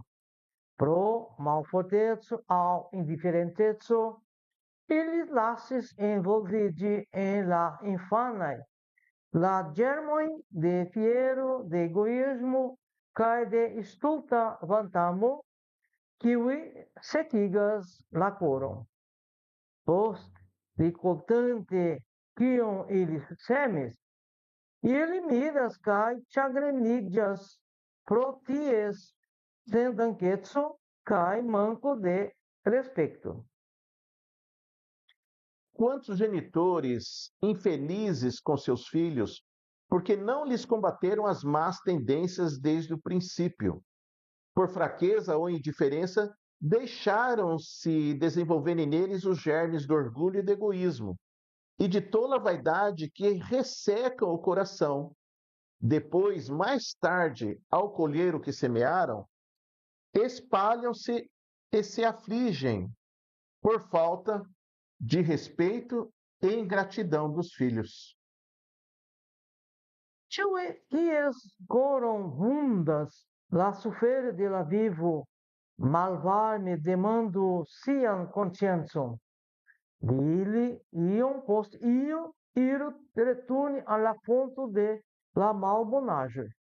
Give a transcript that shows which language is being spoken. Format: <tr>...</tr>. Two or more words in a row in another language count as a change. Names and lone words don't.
<eo>Pro malforteco aŭ indiferenteco, ili lasis envolviĝi en la infanaj la ĝermojn de fiero, de egoismo kaj de stulta vantamo, kiuj sekigas la koron. Post rikoltante kion ili semis, ili miras kaj ĉagreniĝas pro ties sendankeco kaj manko de respekto.</eo> <pt>Quantos genitores infelizes com seus filhos, porque não lhes combateram as más tendências desde o princípio. Por fraqueza ou indiferença, deixaram-se desenvolverem neles os germes do orgulho e do egoísmo, e de tola vaidade que ressecam o coração. Depois, mais tarde, ao colher o que semearam, espalham-se e se afligem por falta de respeito e ingratidão dos filhos.</pt> <eo>Ĉiuj kies koron vundas la sufero de la vivo, malvarme demandu sian konsciencon. Ili iom post iom iru returni al la fonto de la malbonaĵoj,</eo>